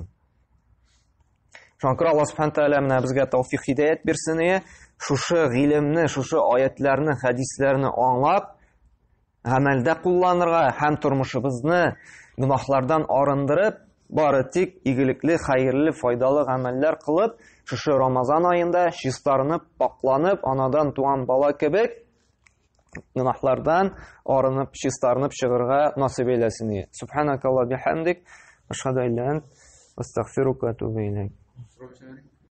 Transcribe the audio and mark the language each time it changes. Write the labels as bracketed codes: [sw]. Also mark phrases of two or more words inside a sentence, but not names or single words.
[tt] Шуңа Аллаһ Субханаһу Тәгалә менә безгә тәүфик, хидаят бирсен, шушы гыйлемне, шушы аятларны, хәдисләрне аңлап, гамәлдә кулланырга һәм тормышыбызны гынахлардан арындырып, бары тик игелекле, хәерле, файдалы гамәлләр кылып, шушы Рамазан айында чистарынып, пакланып, анадан туган бала кебек гынахлардан арынып, чистарынып чыгырга насыйп әйләсен. [ar] سبحانك اللهم بحمدك أشهد أن لا إله إلا أنت أستغفرك وأتوب إليك.